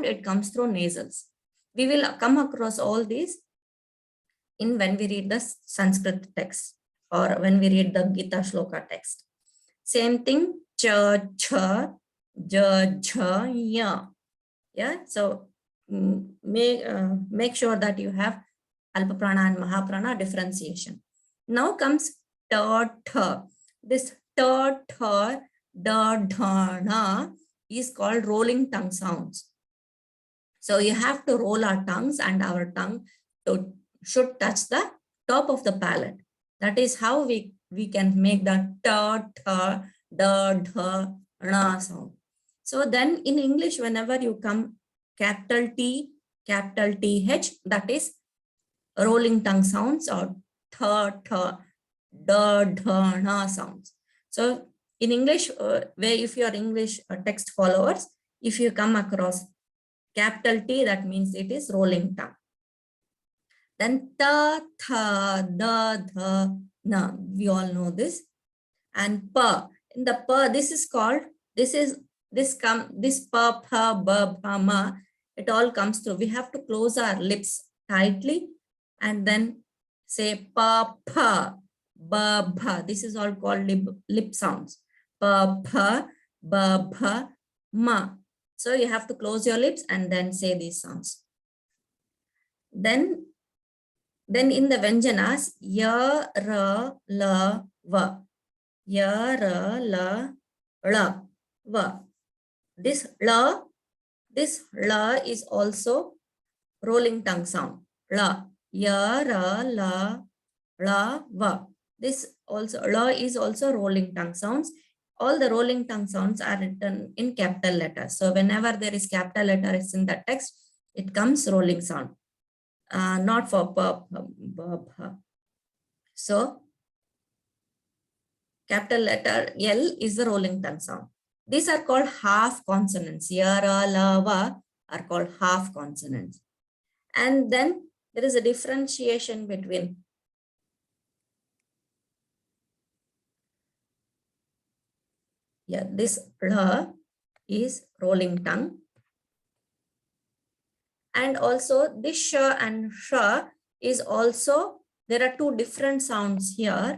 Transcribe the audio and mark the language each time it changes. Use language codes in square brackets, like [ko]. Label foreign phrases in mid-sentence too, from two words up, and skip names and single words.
[en] It comes through nasals. We will come across all these when we read the Sanskrit text or when we read the Gita Shloka text. Same thing, cha, cha, ja, ja, ya. Yeah, so make sure that you have Alpaprana and Mahaprana differentiation. Now comes ta, tha. This ta, tha, da, dha, na is called rolling tongue sounds. So you have to roll our tongues, and our tongue should touch the top of the palate. That is how we can make the ta, tha, da, dha, na sound. So then in English, whenever you come capital T, capital TH, that is rolling tongue sounds, or tha, tha, da, dha, na sounds. So in English, where if you are English text followers, if you come across capital T, that means it is rolling tongue. Then ta, tha, da, dha, na. We all know this. And pa. In the pa, this is called, this pa, pa, ba, pa, ma. It all comes through. We have to close our lips tightly and then say pa, pa, ba, ba. This is all called lip sounds. Pa, pa, ba, ba, ma. So you have to close your lips and then say these sounds. Then in the Vyanjanas, ya, ra, la, va. Ya, ra, la, va. This la is also rolling tongue sound. La, ya, ra, la, va. This also, la is also rolling tongue sounds. All the rolling tongue sounds are written in capital letters. So whenever there is capital letters in the text, it comes rolling sound. Not for pa, pa. So capital letter L is the rolling tongue sound. These are called half consonants. Ya, ra, la, va are called half consonants. And then there is a differentiation between this la is rolling tongue. And also this sh and sha is also, there are two different sounds here.